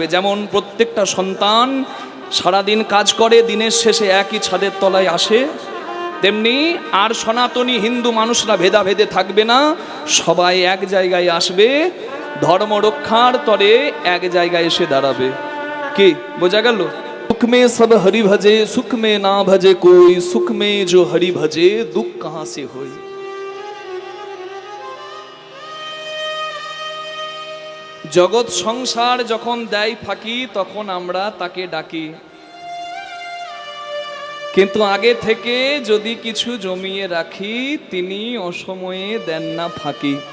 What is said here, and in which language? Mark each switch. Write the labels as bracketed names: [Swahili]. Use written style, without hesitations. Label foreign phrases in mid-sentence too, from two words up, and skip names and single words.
[Bangla] যেমন প্রত্যেকটা সন্তান সারাদিন কাজ করে, দিনের শেষে একই ছাদের তলায় আসে, তেমনি আর সনাতনী হিন্দু মানুষরা ভেদাভেদে থাকবে না, সবাই এক জায়গায় আসবে, ধর্ম রক্ষার তরে এক জায়গায় এসে দাঁড়াবে। কি বোঝা গেল? [Hindi] सुख में सब हरि भजे, सुख में ना भजे कोई, सुख में जो हरि भजे दुख कहां से होई। [Bangla] জগৎ সংসার যখন দেয় ফাঁকি, তখন আমরা তাকে ডাকি, কিন্তু আগে থেকে যদি কিছু জমিয়ে রাখি, তিনি অসময়ে দেন না ফাঁকি।